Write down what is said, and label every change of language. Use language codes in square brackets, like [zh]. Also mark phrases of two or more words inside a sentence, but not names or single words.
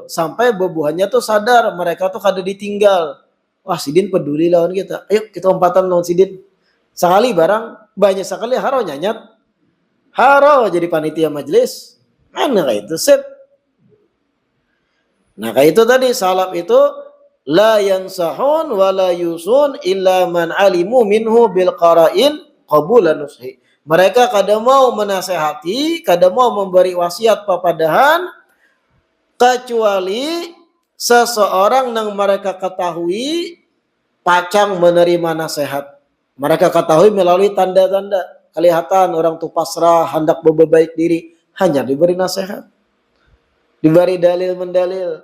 [bjn] Sampai buahnya tuh sadar mereka tuh kada ditinggal. Wah Sidin peduli lawan kita. Ayo kita umpatan lawan Sidin. Sekali barang, banyak sekali haro nyanyat. Haro jadi panitia majelis. Mana kayak itu sip. Nah kayak itu tadi salaf itu [ar] لا ينصحون ولا يوصون إلا من علموا منه بالقرائن قبول النصح. [bjn] Mereka kada mau menasehati, kada mau memberi wasiat papadahan kecuali seseorang yang mereka ketahui pacang menerima nasihat. Mereka ketahui melalui tanda-tanda. Kelihatan orang itu pasrah, hendak berbaik diri, hanya diberi nasihat. Diberi dalil mendalil.